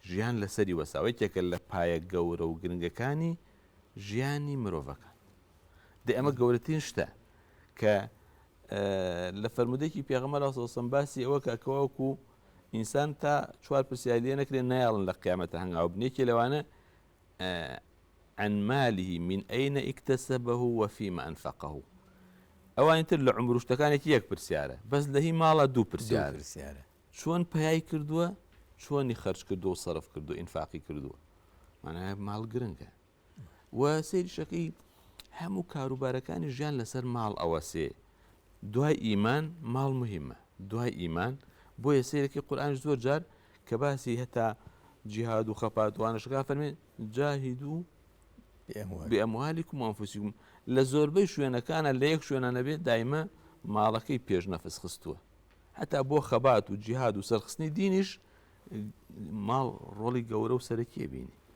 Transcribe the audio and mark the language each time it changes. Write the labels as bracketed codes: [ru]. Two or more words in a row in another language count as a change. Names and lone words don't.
[ckb] ژیان لەسەری وەساوەیەکێکە لە پایە گەورە و گرنگەکانی ژیانی مرۆڤەکان دە ئەمە گەورەترین شتە کە لە فەرمودێکی پێغەمبەر عەلەیهی سەلام باسی ئەوە کەواوەکو ئینسان تا 4 پرسیاری لێ نەکرێن نایاڵن لە قیامەتە هەنگاو بنێکی لەوانە [ar] عن ماله من أين اكتسبه وفيما أنفقه [ckb] ئەوانی تر لە عمر شتەکانێکی یەک پرسیارە بەس لە هی ماڵە دوو پرسیارە چۆن پەیای کردووە چۆنی خەرج کردو و سەرف کردو ئینفاقی کردووە مانایە ماڵ گرنگە و سەیریشەکەی هەموو کاروبارەکانی ژیان لەسەر ماڵ ئەوە سێ دوای ئیمان ماڵ مهمە دوای ئیمان بۆیە سەیرەکەی قورئان زۆر جار کە باسی هەتا جیهاد و خەپاتوانەشەکە فەرمێن [ar] جاهیدوا بأموالكم وأنفسكم [ckb] لە زۆربەی شوێنەکانە لە یەک شوێنە نەبێت دایمە ماڵەکەی پێش نەفس خستووە هەتا بۆ خەبات و جیهاد و سەرخستنی دینیش ماڵ ڕۆڵی گەورە و سەرەکیە بینی